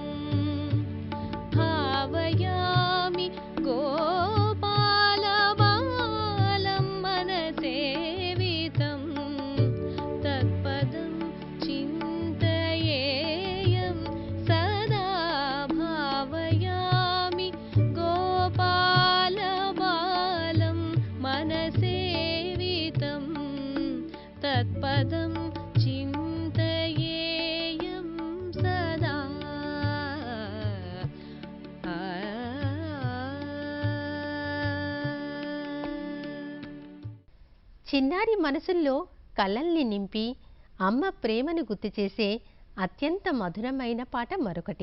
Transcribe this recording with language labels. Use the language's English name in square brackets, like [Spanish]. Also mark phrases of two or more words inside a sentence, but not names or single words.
[Sanskrit] भावयामि गोपालबालं मनसेवितं तत्पदं चिन्तयेयं सदा भावयामि गोपालबालं मनसेवितं तत्पदं चिन्तयेयं सदा [Telugu] చిన్నారి మనసుల్లో కలల్ని నింపి అమ్మ ప్రేమను గుర్తు చేసే అత్యంత మధురమైన పాట మరొకటి.